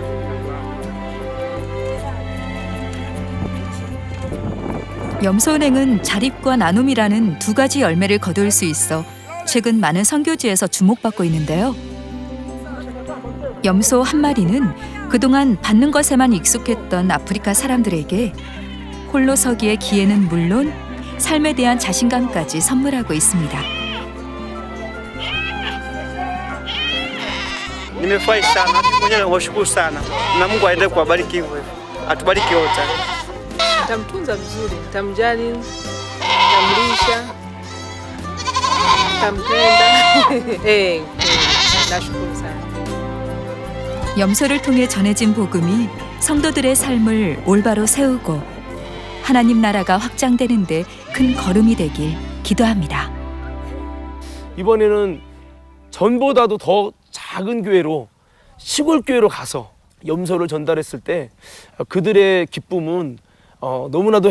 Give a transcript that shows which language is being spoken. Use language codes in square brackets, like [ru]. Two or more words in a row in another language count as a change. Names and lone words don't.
[ko] 염소은행은 자립과 나눔이라는 두 가지 열매를 거둘 수 있어 최근 많은 선교지에서 주목받고 있는데요. 염소 한 마리는 그동안 받는 것에만 익숙했던 아프리카 사람들에게 홀로 서기의 기회는 물론 삶에 대한 자신감까지 선물하고 있습니다. [sw] Nimefurahi sana, mwenyewe nawashukuru sana na Mungu aendelee kuwabariki hivyo, atubariki wote. Nitamtunza vizuri, nitamjali, nitamlisha, nitampenda. Nashukuru sana. [ko] 염소를 통해 전해진 복음이 성도들의 삶을 올바로 세우고 하나님 나라가 확장되는 데 큰 걸음이 되길 기도합니다. 이번에는 전보다도 더 작은 교회로 시골 교회로 가서 염소를 전달했을 때 그들의 기쁨은 너무나도